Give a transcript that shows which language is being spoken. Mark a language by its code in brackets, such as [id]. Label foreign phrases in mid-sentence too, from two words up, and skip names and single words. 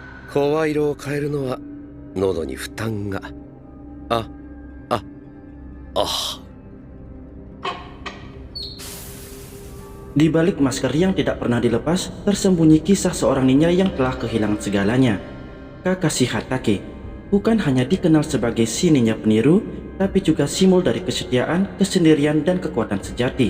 [ja] 声色を変えるのは喉に負担が。あ、あ、あ。 [id] Di balik masker yang tidak pernah dilepas, tersembunyi kisah seorang ninja yang telah kehilangan segalanya. Kakashi Hatake bukan hanya dikenal sebagai si ninja peniru, tapi juga simbol dari kesetiaan, kesendirian, dan kekuatan sejati.